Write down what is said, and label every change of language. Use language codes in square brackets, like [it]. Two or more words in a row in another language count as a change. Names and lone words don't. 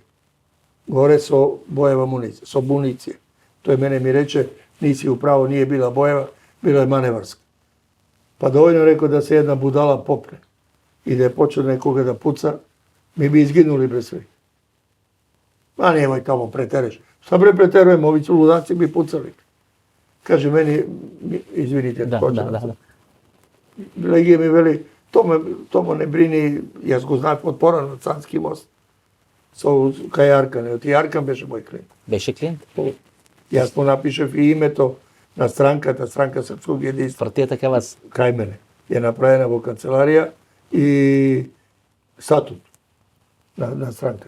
[mk] Горе со боева муниција, со муниција. Тој мене ми рече, [sr] ниси управо, nije [mk] била боева, била е маневарска. Па доволно рекол да се една будала попне и да е почел некога да пуца, [sr] ми би изгинули без све. А немај тамо претереш. Šta bre preterujem, ovi ludaci bi pucali. Kaže meni, izvinite, Da. Legije mi veli, to me ne brini, [mk] jaz го знав од порано од Сански мост. Кај Аркан, и Аркан беше мој клиент. Беше клиент? Јас му напишев и името на странката, странка Српског единство. Партијата кај вас? Кај мене. Е направена во канцеларија и статут на странката.